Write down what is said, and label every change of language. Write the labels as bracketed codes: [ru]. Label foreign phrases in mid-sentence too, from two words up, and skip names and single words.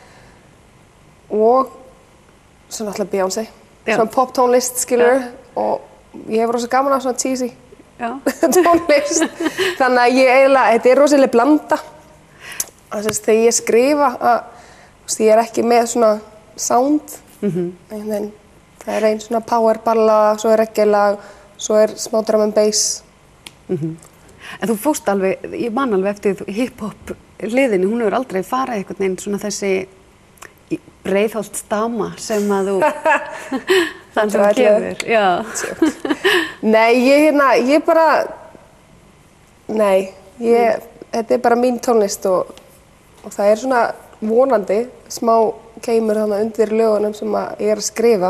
[is] og svo náttúrulega Beyoncé, svona pop-tónlist skilur og ég hef rosa gaman af svona cheesy tónlist þannig að þetta er rosalega blanda þegar ég skrifa ég er ekki með svona sound það er ein svona power ballada, svo er reggae-lag, svo er smá [en] drum and bass. [is] En þú fórst alveg, ég man alveg eftir hip-hop hliðinni, hún hefur aldrei farið einhvern veginn svona þessi breiðholt stama sem að þú þannig að gefur. Nei, ég bara, þetta er bara mín tónlist og það er svona vonandi smá keimur þarna undir lögunum sem ég er að skrifa.